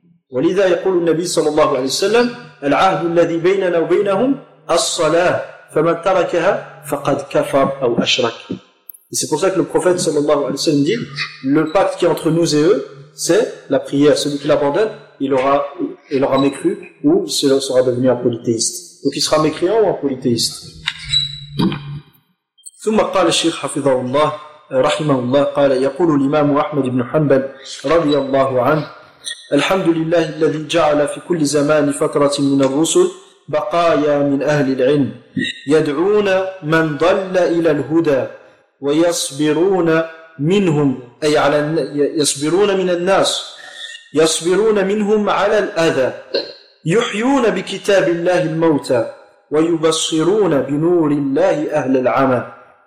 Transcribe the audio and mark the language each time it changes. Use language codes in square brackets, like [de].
[ar] ولذا يقول النبي صلى الله عليه وسلم العهد الذي بيننا وبينهم الصلاة فمن تركها فقد كفر أو أشرك. [fr] Et c'est pour ça que le prophète صلى الله عليه وسلم dit le pacte qui est entre nous et eux c'est la prière. Celui qui l'abandonne il aura mécru ou il sera devenu un polythéiste. Donc il sera mécréant ou un polythéiste. [ar] ثم قال الشيخ حفظه الله رحمه الله قال يقول الإمام أحمد بن حنبل رضي الله عنه الحمد لله الذي جعل في كل زمان فترة من الرسل بقايا من أهل العلم يدعون من ضل إلى الهدى ويصبرون منهم أي على يصبرون من الناس يصبرون منهم على الأذى يحيون بكتاب الله الموتى ويبصرون بنور الله أهل العمى